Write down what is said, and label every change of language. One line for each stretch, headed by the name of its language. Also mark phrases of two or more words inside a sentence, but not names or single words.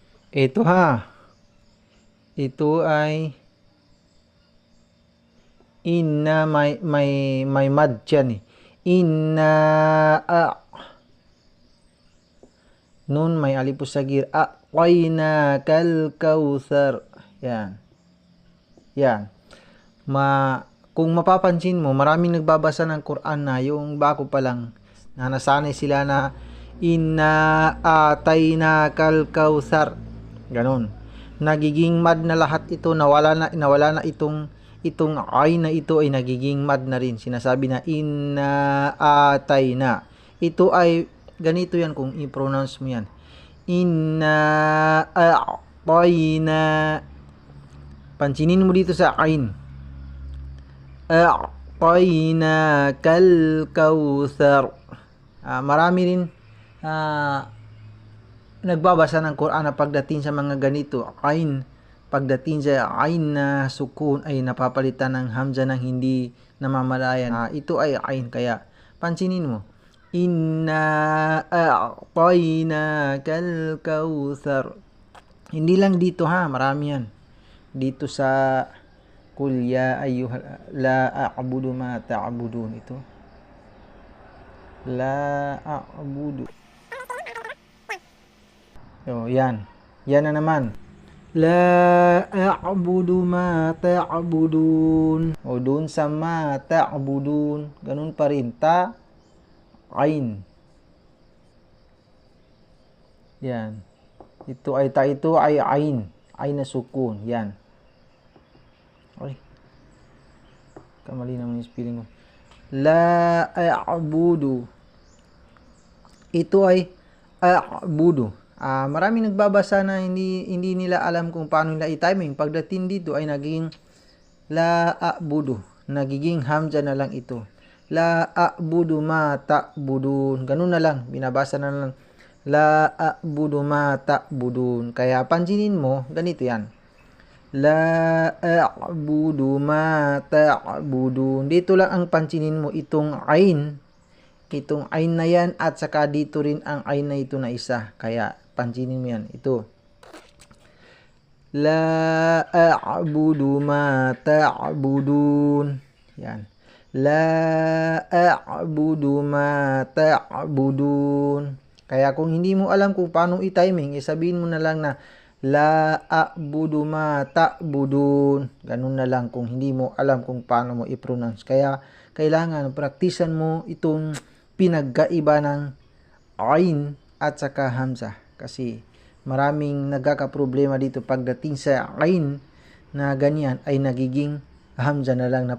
Filipino: Ito ha. Ito ay inna, may mad yan eh. Inna nun may alipos sagir.
Arabic: أعطيناك الكوثر.
Filipino: Yan. Yan. Kung mapapansin mo, maraming nagbabasa ng Quran na yung bago pa lang na nasanay sila na
Arabic: إنا أعطيناك الكوثر.
Filipino: Ganon. Nagiging mad na lahat ito, nawala na itong ay na ito ay nagiging mad na rin. Sinasabi na
Arabic: إنا أعطينا.
Filipino: Ito ay ganito yan kung i-pronounce mo yan.
Arabic: إنا أعطينا.
Filipino: Pansinin mo dito sa ain.
Arabic: أعطيناك الكوثر.
Filipino: Marami rin nagbabasa ng Quran na pagdating sa mga ganito, ain, pagdating sa ain na sukun ay napapalitan ng hamza ng hindi namamalayan. Ito ay ain, kaya pansinin mo.
Arabic: إنا أعطيناك الكوثر.
Filipino: Hindi lang dito ha, marami yan. Dito sa
Arabic: قل يا أيها لا أعبد ما تعبدون,
Filipino: ito.
Arabic: لا أعبد. Yan.
Filipino: Yan na naman.
Arabic: لا أعبد ما تعبدون.
Filipino: Doon sa
Arabic: ما تعبدون,
Filipino: ganun pa rin. Ain. Yan. Ito ay ain. Ain na sukun. Yan. Okay. Kamali naman yung spelling mo.
Arabic: لا أعبد.
Filipino: Ito ay a'budu. Maraming nagbabasa na hindi nila alam kung paano nila i-timing. Pagdating dito ay naging
Arabic: لا أعبد.
Filipino: Nagiging hamza na lang ito.
Arabic: لا أعبد ما تعبدون.
Filipino: Ganun na lang. Binabasa na lang.
Arabic: لا أعبد ما تعبدون.
Filipino: Kaya pansinin mo, ganito yan.
Arabic: لا أعبد ما تعبدون.
Filipino: Dito lang ang pansinin mo itong ain. Itong ain na yan at saka dito rin ang ain na ito na isa. Kaya pansinin mo yan. Ito.
Arabic: لا أعبد ما تعبدون. Yan. لا أعبد ما تعبدون.
Filipino: Kaya kung hindi mo alam kung paano i-timing, sabihin mo na lang na
Arabic: لا أعبد ما تعبدون.
Filipino: Ganun na lang kung hindi mo alam kung paano mo i-pronounce. Kaya kailangan praktisan mo itong pinagkaiba ng ain at saka hamza. Kasi maraming nagkakaproblema dito pagdating sa ain na ganyan ay nagiging hamza na lang.